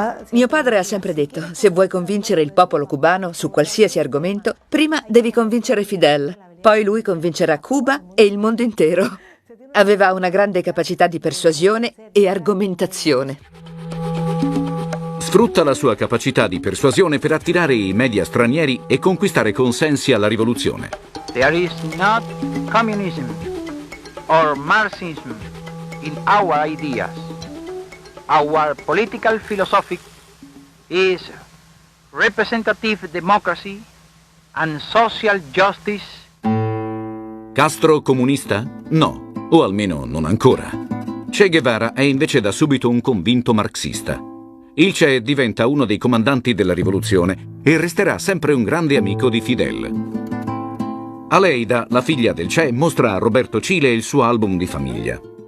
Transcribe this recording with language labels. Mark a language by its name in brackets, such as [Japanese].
[Italian] Mio padre ha sempre detto, se vuoi convincere il popolo cubano su qualsiasi argomento, prima devi convincere Fidel, poi lui convincerà Cuba e il mondo intero. Aveva una grande capacità di persuasione e argomentazione. Sfrutta la sua capacità di persuasione per attirare i media stranieri e conquistare consensi alla rivoluzione. [English] There is not communism or Marxism in our ideas. Our political philosophy is representative democracy and social justice. [Italian] Castro comunista? No, o almeno non ancora. Che Guevara è invece da subito un convinto marxista. Il Che diventa uno dei comandanti della rivoluzione e resterà sempre un grande amico di Fidel. Aleida, la figlia del Che, mostra a Roberto Cile il suo album di famiglia.